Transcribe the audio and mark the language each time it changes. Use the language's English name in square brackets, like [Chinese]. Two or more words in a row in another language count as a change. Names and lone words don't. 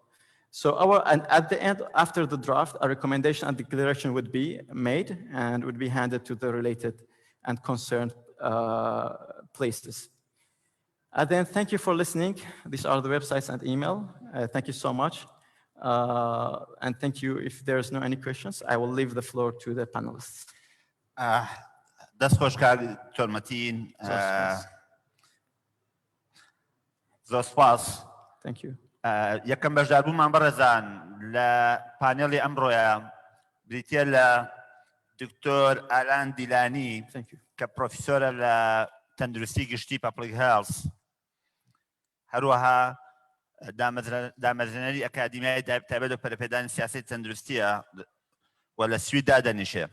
[English] So and at the end, after the draft, a recommendation and declaration would be made and would be handed to the related and concerned places. And then thank you for listening. These are the websites and email. Thank you so much. And thank you. If there's no any questions, I will leave the floor to the panelists. [Central Kurdish] دەست خۆشکار تۆرمەتین زۆر سپاس. [English] Thank you. [Central Kurdish] یەکەم بەشداربوومان بەڕێزان لە پانێڵی ئەمڕۆیە بریتیە لە دکتۆر ئالان دیلانی کە پرۆفیسۆرە لە تەندروستی گشتی [English] public health, [Central Kurdish] هەروەها دامەزرێنەری ئەکادیمیای تایبەت بە پەرەپێدانی سیاسی تەندروستیە و لە سویددا دەنیشێ.